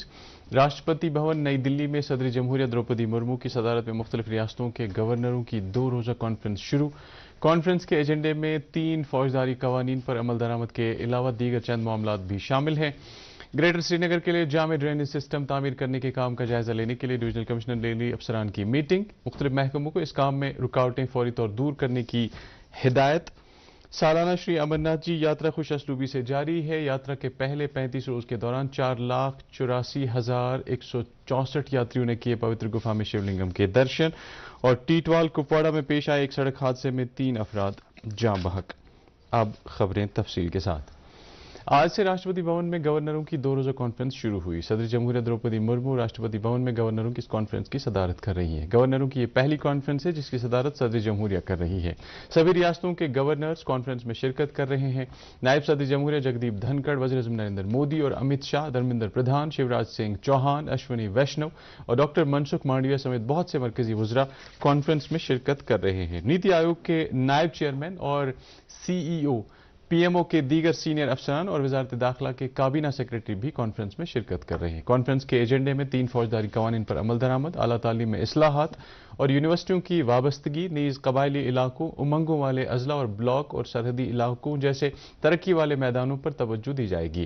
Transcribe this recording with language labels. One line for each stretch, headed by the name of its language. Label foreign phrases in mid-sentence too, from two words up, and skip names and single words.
Urdu: راشٹرپتی بھون نئی دلی میں صدر جمہوریہ دروپدی مرمو کی صدارت میں مختلف ریاستوں کے گورنروں کی 2 روزہ کانفرنس شروع۔ کانفرنس کے ایجنڈے میں 3 فوجداری قوانین پر عمل درآمد کے علاوہ دیگر چند معاملات بھی شامل ہیں۔ گریٹر سری نگر کے لیے جامع ڈرینیج سسٹم تعمیر کرنے کے کام کا جائزہ لینے کے لیے ڈویژنل کمشنر لیلی افسران کی میٹنگ۔ مختلف محکموں کو اس کام میں رکاوٹیں فوری طور دور کرنے کی ہدایت۔ سالانہ شری امرناتھ جی یاترا خوش اسلوبی سے جاری ہے۔ یاترا کے پہلے 35 روز کے دوران 4,84,164 یاتریوں نے کیے پوتر گفا میں شیو لنگم کے درشن۔ اور ٹیٹوال کپواڑہ میں پیش آئے ایک سڑک حادثے میں 3 افراد جاں بحق۔ اب خبریں تفصیل کے ساتھ۔ آج سے راشٹرپتی بھون میں گورنروں کی 2 روزہ کانفرنس شروع ہوئی۔ صدر جمہوریہ دروپدی مرمو راشٹرپتی بھون میں گورنروں کی اس کانفرنس کی صدارت کر رہی ہیں۔ گورنروں کی یہ پہلی کانفرنس ہے جس کی صدارت صدر جمہوریہ کر رہی ہے۔ سبھی ریاستوں کے گورنرز کانفرنس میں شرکت کر رہے ہیں۔ نائب صدر جمہوریہ جگدیپ دھنکڑ، وزیر اعظم نریندر مودی اور امت شاہ، دھرمیندر پردھان، شیوراج سنگھ چوہان، اشونی ویشنو اور ڈاکٹر منسکھ مانڈویہ سمیت بہت سے مرکزی وزراء کانفرنس میں شرکت کر رہے ہیں۔ نیتی آیوگ کے نائب چیئرمین اور CEO، پی ایم او کے دیگر سینئر افسران اور وزارت داخلہ کے کابینہ سیکرٹری بھی کانفرنس میں شرکت کر رہے ہیں۔ کانفرنس کے ایجنڈے میں 3 فوجداری قوانین پر عمل درآمد، اعلیٰ تعلیم میں اصلاحات اور یونیورسٹیوں کی وابستگی، نیز قبائلی علاقوں، امنگوں والے اضلاع اور بلاک اور سرحدی علاقوں جیسے ترقی والے میدانوں پر توجہ دی جائے گی۔